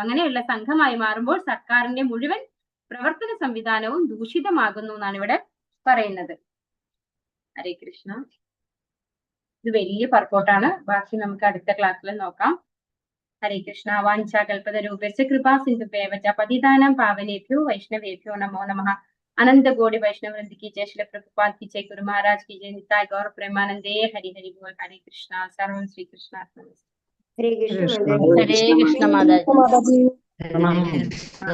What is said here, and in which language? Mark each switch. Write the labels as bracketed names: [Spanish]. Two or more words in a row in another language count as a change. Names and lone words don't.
[Malayalam] അങ്ങനെയുള്ള സംഘമായി മാറുമ്പോൾ സർക്കാരിന്റെ മുഴുവൻ പ്രവർത്തന സംവിധാനവും ദൂഷിതമാകുന്നു എന്നാണ് ഇവിടെ പറയുന്നത്. [Sanskrit] ഹരേ കൃഷ്ണ. [Malayalam] ഇത് വലിയ പർപ്പോട്ടാണ്. ബാക്കി നമുക്ക് അടുത്ത ക്ലാസ്സിൽ നോക്കാം. [Sanskrit] ഹരേ കൃഷ്ണ. വാഞ്ചാകൽപതരൂപസ്യ കൃപാ സിന്ധുഭ്യവ ച പതിതാനാം പാവനേഭ്യോ വൈഷ്ണവേഭ്യോ നമോ നമഃ. [Hindi] अनंत गौड़ी वैष्णव वृंद की जय, श्री प्रभुपाद की जय, गुरु महाराज की जय, [Bangla] নিতাই গৌর প্রেমানন্দে। হরি হরি বোল। [Hindi] हरे कृष्णा। [Sanskrit] सर्वं श्री कृष्णार्पणमस्तु। [Hindi] हरे कृष्ण माता जी।